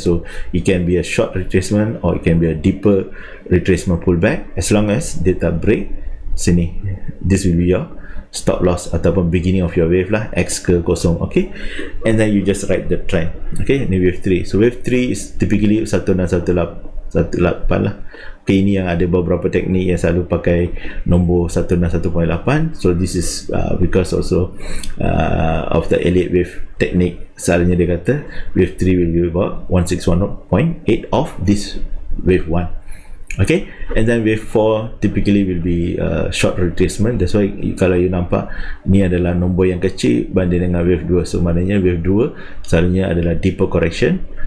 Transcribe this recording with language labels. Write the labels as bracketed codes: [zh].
[en] So it can be a short retracement or it can be a deeper retracement pullback, as long as [ms] dia tak break sini. [en] This will be your stop loss ataupun beginning of your wave lah, [ms] X ke kosong. [en] Okay, and then you just ride the trend. Okay, ni wave 3. So wave 3 is typically 1618 lah. [ms] Okay, ini yang ada beberapa teknik yang selalu pakai nombor 1618. [en] So this is because also of the elite wave technique. [ms] Selalunya dia kata [en] wave 3 will be about 161.8 of this wave 1. Okay, and then wave 4 typically will be short retracement. That's why [ms] kalau you nampak ni adalah nombor yang kecil banding dengan wave 2. So maknanya wave 2 selalunya adalah [en] deeper correction,